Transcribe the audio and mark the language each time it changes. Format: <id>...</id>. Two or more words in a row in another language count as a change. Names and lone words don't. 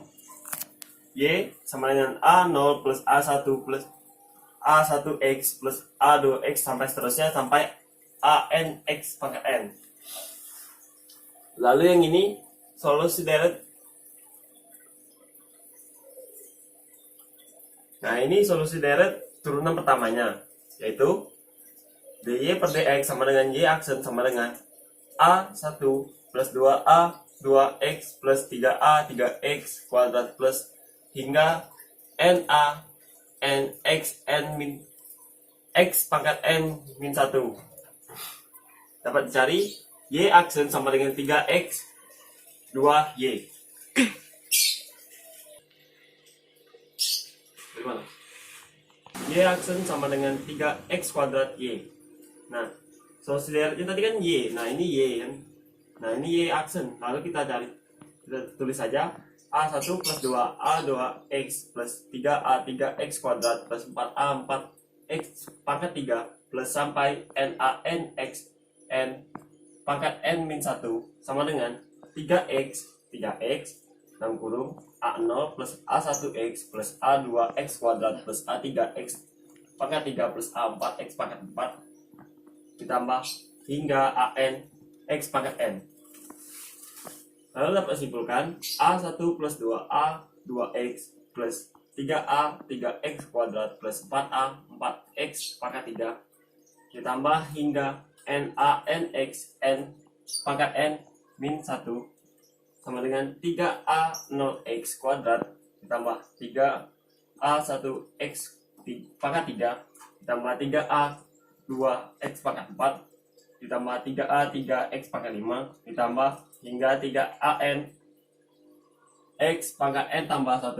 <id>Y sama dengan A0 plus A1 plus A1x plus A2x sampai seterusnya sampai ANX pangkat N. Lalu yang ini solusi deret. Nah, ini solusi deret turunan pertamanya, yaitu dy per dx sama dengan y aksen sama dengan A1 plus 2A 2x plus 3a 3x kuadrat plus hingga na nx n min x pangkat n min 1. Dapat dicari y aksen sama dengan 3x 2y. Bagaimana? Y aksen sama dengan 3x kuadrat y. Nah, solusi deretnya tadi kan y. Nah, ini y kan. Nah, ini y aksen. Lalu kita tulis saja A1 plus 2A 2x plus 3A 3x kuadrat plus 4A 4x pangkat 3 plus sampai NaN x n pangkat n min 1 sama dengan 3x dalam kurung A0 plus A1x plus A2x kuadrat plus A3x pangkat 3 plus A4x pangkat 4 ditambah hingga AN x pangkat n. Lalu dapat simpulkan A1 plus 2A 2x plus 3A 3x kuadrat plus 4A 4x pangkat 3 ditambah hingga NaN x n pangkat n min 1 sama dengan 3A 0x kuadrat ditambah 3A1x pangkat 3 ditambah 3A 2x pangkat 4 ditambah 3A 3x pangkat 5 ditambah hingga 3AN x pangkat n tambah 1.</id>